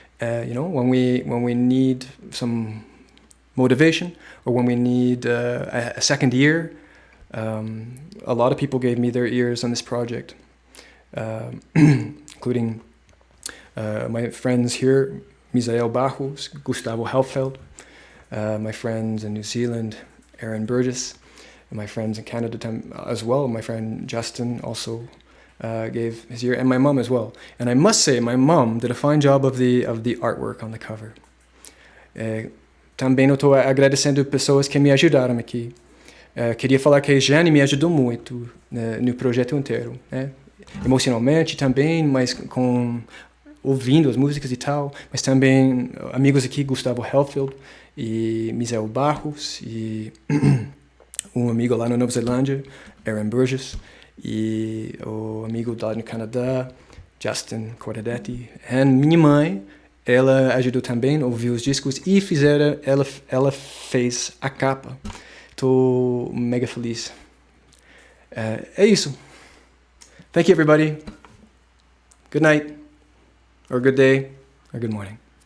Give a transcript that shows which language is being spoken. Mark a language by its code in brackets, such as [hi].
[en] When we need some motivation, or when we need a second ear, a lot of people gave me their ears on this project, including my friends here, Misael Barros, Gustavo Helfeld, my friends in New Zealand, Aaron Burgess, and my friends in Canada as well. My friend Justin also gave his ear, and my mom as well. And I must say, my mom did a fine job of the artwork on the cover. [pt] Também eu estou agradecendo pessoas que me ajudaram aqui. Queria falar que a Jane me ajudou muito no projeto inteiro, né? Emocionalmente também, mas ouvindo as músicas e tal, mas também amigos aqui, Gustavo Helfeld e Misael Barros, e um amigo lá na Nova Zelândia, Aaron Burgess, e o amigo lá no Canadá, Justin Cordadetti, e minha mãe, ela ajudou também a ouvir os discos e ela fez a capa. Estou mega feliz. É isso. [en] Thank you, everybody. Good night, or good day, or good morning.